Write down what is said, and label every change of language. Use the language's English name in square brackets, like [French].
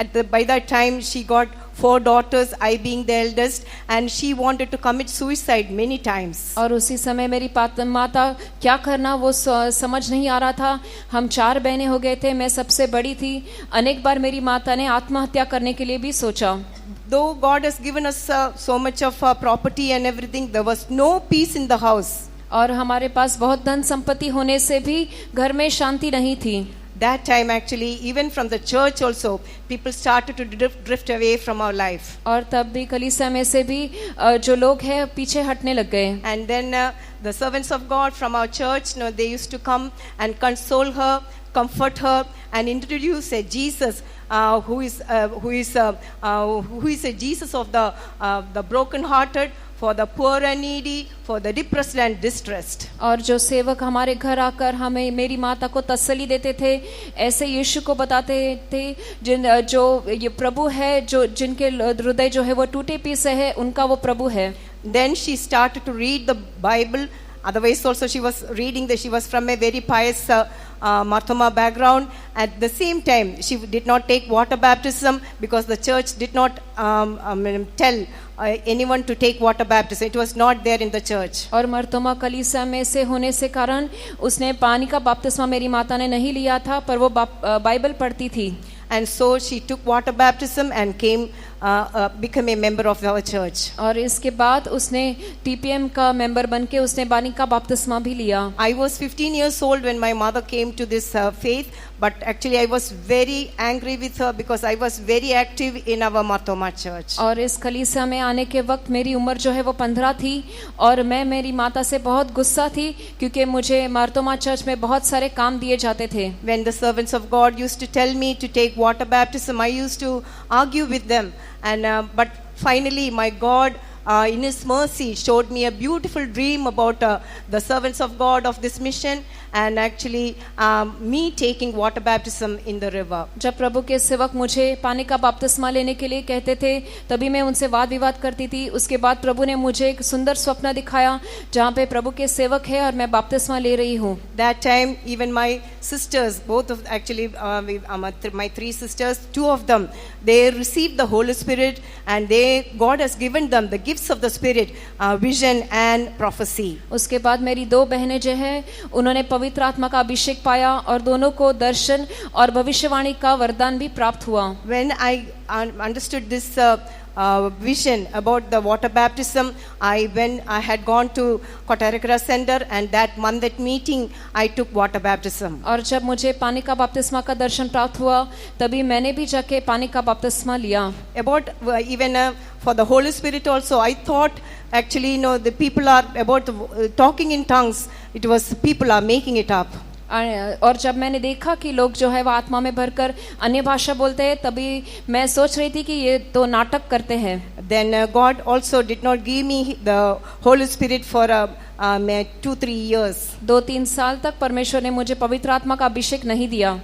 [English] By that time, she got 4 daughters, I being the eldest, and she wanted to commit suicide many times. [Hindi] और उसी समय मेरी माता क्या करना वो समझ नहीं आ रहा था. हम 4 बहनें हो गए थे, मैं सबसे बड़ी थी. अनेक बार मेरी माता ने आत्महत्या करने के लिए भी सोचा. [English] Though God has given us so much of property and everything, there was no peace in the house. [Hindi] और हमारे पास बहुत धन संपत्ति होने से भी घर में शांति नहीं थी. [English] That time actually, even from the church also, people started to drift away from our life. [Hindi] और तब भी कलीसिया में से भी जो लोग हैं पीछे हटने लग गए. [English] And then the servants of God from our church, they used to come and console her, comfort her, and introduce a Jesus who is a Jesus of the broken-hearted, for the poor and needy, for the depressed and distressed. [Hindi] और जो सेवक हमारे घर आकर हमें मेरी माता को तसल्ली देते थे, ऐसे यीशु को बताते थे जो ये प्रभु है, जो जिनके हृदय जो है वो टूटे पीसे है, उनका वो प्रभु है. [English] Then she started to read the Bible. Otherwise also she was from a very pious Marthoma background. At the same time, she did not take water baptism because the church did not tell anyone to take water baptism. It was not there in the church. [Hindi] और मर्तोमा कलीसिया में से होने से कारण उसने पानी का बपतिस्मा मेरी माता ने नहीं लिया था, पर वो बाइबल पढ़ती थी. [English] And so she took water baptism and became a member of our church. [Hindi] और इसके बाद उसने TPM का मेंबर बनके उसने पानी का बपतिस्मा भी लिया. [English] I was 15 years old when my mother came to this faith, but actually I was very angry with her because I was very active in our Marthoma church. [Hindi] और इस कलीसिया में आने के वक्त मेरी उम्र जो है वो 15 थी और मैं मेरी माता से बहुत गुस्सा थी क्योंकि मुझे मार्तोमा चर्च में बहुत सारे काम दिए जाते थे. [English] When the servants of God used to tell me to take water baptism, I used to argue with them, and but finally my God in His mercy showed me a beautiful dream about the servants of God of this mission, and actually me taking water baptism in the river. [Hindi] जब प्रभु के सेवक मुझे पानी का बपतिस्मा लेने के लिए कहते थे, तभी मैं उनसे वाद विवाद करती थी. उसके बाद प्रभु ने मुझे एक सुंदर स्वप्न दिखाया जहाँ पे प्रभु के सेवक है और मैं बपतिस्मा ले रही हूँ. [English] That time even my sisters, both of actually my 3 sisters, 2 of them, they received the Holy Spirit, and God has given them the gifts of the Spirit, vision and prophecy. [Hindi] उसके बाद मेरी 2 बहनें जो हैं उन्होंने पवित्र आत्मा का अभिषेक पाया और दोनों को दर्शन और भविष्यवाणी का वरदान भी प्राप्त हुआ. [English] When I understood this vision about the water baptism, when I had gone to Kottarakara Center, and that month at meeting I took water baptism. [Hindi] और जब मुझे पानी का बपतिस्मा का दर्शन प्राप्त हुआ, तभी मैंने भी जाके पानी का बपतिस्मा लिया. [English] About even for the Holy Spirit also, I thought actually the people are about talking in tongues. It was people are making it up. [Hindi] और जब मैंने देखा कि लोग जो है वो आत्मा में भरकर अन्य भाषा बोलते हैं, तभी मैं सोच रही थी कि ये तो नाटक करते हैं. [English] Then God also did not give me the Holy Spirit for 2-3 years. [Hindi] 2-3 साल तक परमेश्वर ने मुझे पवित्र आत्मा का अभिषेक नहीं दिया।